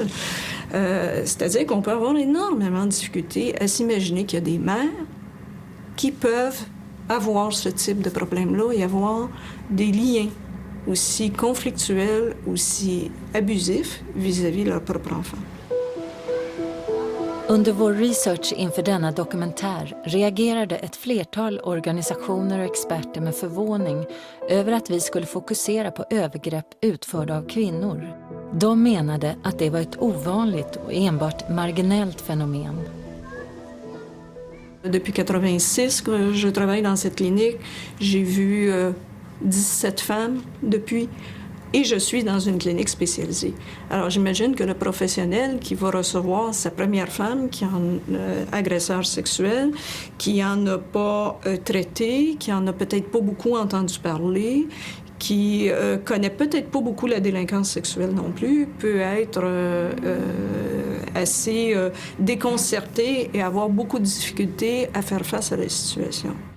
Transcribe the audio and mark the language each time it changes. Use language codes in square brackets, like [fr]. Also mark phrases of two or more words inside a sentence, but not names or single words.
[fr] C'est-à-dire qu'on peut avoir énormément de difficultés à s'imaginer qu'il y a des mères qui peuvent avoir ce type de problème-là et avoir des liens aussi conflictuels, aussi abusifs vis-à-vis de leur propre enfant. [sv] Under vår research inför denna dokumentär reagerade ett flertal organisationer och experter med förvåning över att vi skulle fokusera på övergrepp utförda av kvinnor. De menade att det var ett ovanligt och enbart marginellt fenomen. [fr] Depuis 86 que je travaille dans cette clinique, j'ai vu 17 femmes depuis. Et je suis dans une clinique spécialisée. Alors, j'imagine que le professionnel qui va recevoir sa première femme qui est un agresseur sexuel, qui en a pas traité, qui en a peut-être pas beaucoup entendu parler, qui connaît peut-être pas beaucoup la délinquance sexuelle non plus, peut être assez déconcerté et avoir beaucoup de difficultés à faire face à la situation.